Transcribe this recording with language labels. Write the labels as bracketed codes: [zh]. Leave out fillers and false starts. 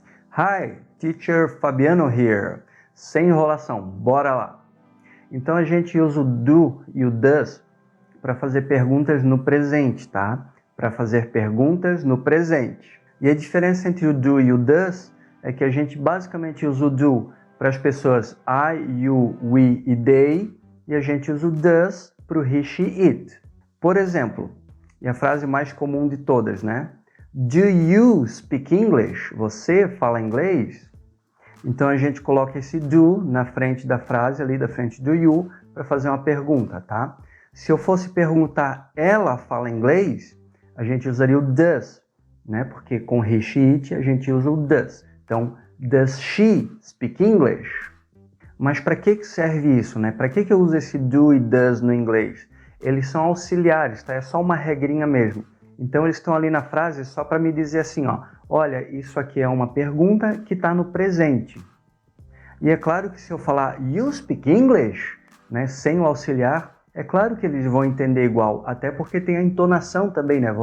[en] Hi, teacher Fabiano here. [pt] Sem enrolação, bora lá. Então a gente usa o do e o does para fazer perguntas no presente, tá? Para fazer perguntas no presente. E a diferença entre o do e o does é que a gente basicamente usa o do para as pessoas I, you, we e they, e a gente usa o does para o he, she, it. Por exemplo, e a frase mais comum de todas, né? [en] Do you speak English? [pt] Você fala inglês? Então a gente coloca esse do na frente da frase, ali da frente do you, para fazer uma pergunta, tá? Se eu fosse perguntar, ela fala inglês? A gente usaria o does, né? Porque com he, she, it a gente usa o does. [en] Então, does she speak English? [pt] Mas para que serve isso, né? Para que eu uso esse do e does no inglês? Eles são auxiliares, tá? É só uma regrinha mesmo. Então eles estão ali na frase só para me dizer assim, ó, olha, isso aqui é uma pergunta que está no presente. E é claro que se eu falar [en] you speak English, [pt] né, sem o auxiliar, é claro que eles vão entender igual, até porque tem a entonação também, né?